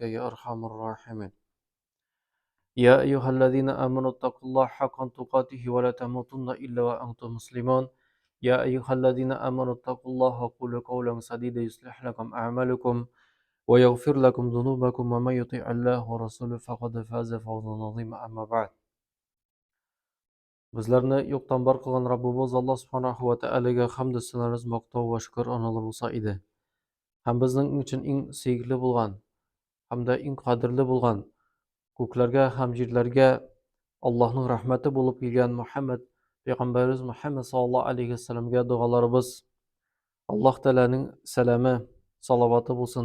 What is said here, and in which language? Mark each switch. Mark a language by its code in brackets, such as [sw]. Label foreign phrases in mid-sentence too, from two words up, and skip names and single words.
[ar] يا أرحم الراحمين يا أيها الذين آمنوا اتقوا الله حق تقاته ولا تموتن إلا وأنتم مسلمون يا أيها الذين آمنوا اتقوا الله وقولوا قولا سديدا يصلح لكم أعمالكم ويغفر لكم ذنوبكم ومن يطع الله ورسوله فقد فاز فوزا عظيما أما بعد [uz] Bizlarni yo'qdan bor qilgan Rabbimiz Alloh subhanahu va taolaga hamd sanamiz, maqtov va shukr onalar bo'lsa edi. Ham bizning uchun eng sevgili bo'lgan, hamda eng qadrli bo'lgan, ko'klarga ham yerlarga Allohning rahmati bo'lib kelgan Muhammad payg'ambarimiz Muhammad sallallohu alayhi vasallamga duolarimiz, Alloh taolaning salami, salovati bo'lsin.